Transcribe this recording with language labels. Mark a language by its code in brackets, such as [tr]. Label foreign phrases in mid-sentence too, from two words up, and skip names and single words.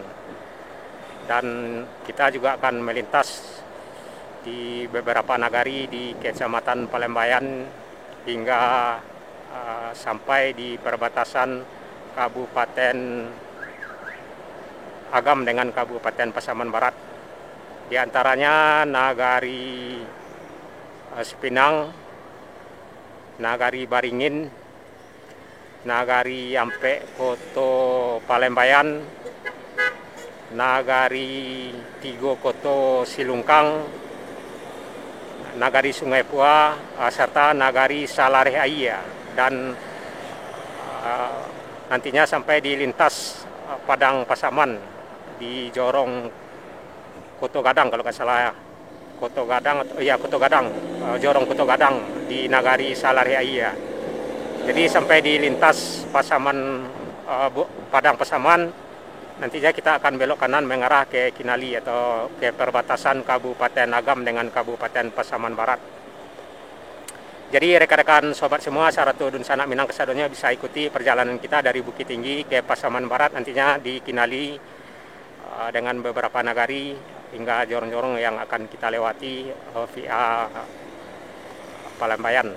[id] Dan kita juga akan melintas di beberapa nagari di Kecamatan Palembayan hingga sampai di perbatasan Kabupaten Agam dengan Kabupaten Pasaman Barat. Di antaranya nagari Sepinang, nagari Baringin, nagari Ampe Koto Palembayan, nagari Tigo Koto Silungkang, nagari Sungai Pua, serta nagari Salareh Aiya. Dan nantinya sampai di lintas Padang Pasaman di Jorong Koto Gadang kalau nggak salah ya. Koto Gadang, Jorong Koto Gadang di nagari Salareh Aiya. Jadi sampai di lintas Pasaman, Padang Pasaman, nantinya kita akan belok kanan mengarah ke Kinali atau ke perbatasan Kabupaten Agam dengan Kabupaten Pasaman Barat. Jadi rekan-rekan sobat semua, Saratu Dun Sanak Minang Kesadonya bisa ikuti perjalanan kita dari Bukit Tinggi ke Pasaman Barat, nantinya di Kinali dengan beberapa nagari hingga jorong-jorong yang akan kita lewati via Palembayan.